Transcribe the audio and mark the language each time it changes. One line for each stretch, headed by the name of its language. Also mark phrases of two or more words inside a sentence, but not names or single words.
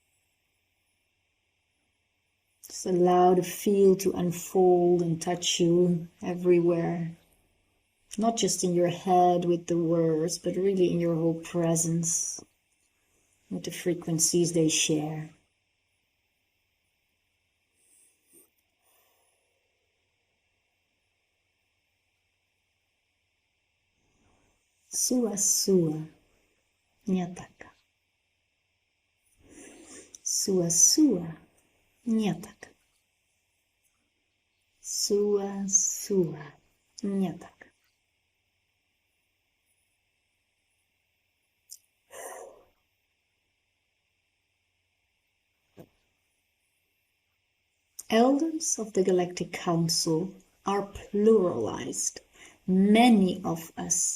English: Just allow the field to unfold and touch you everywhere. Not just in your head with the words, but really in your whole presence. with the frequencies they share. Sua sua nyataka. Sua sua nyataka. Sua sua nyataka. Elders of the Galactic Council are pluralized. Many of us.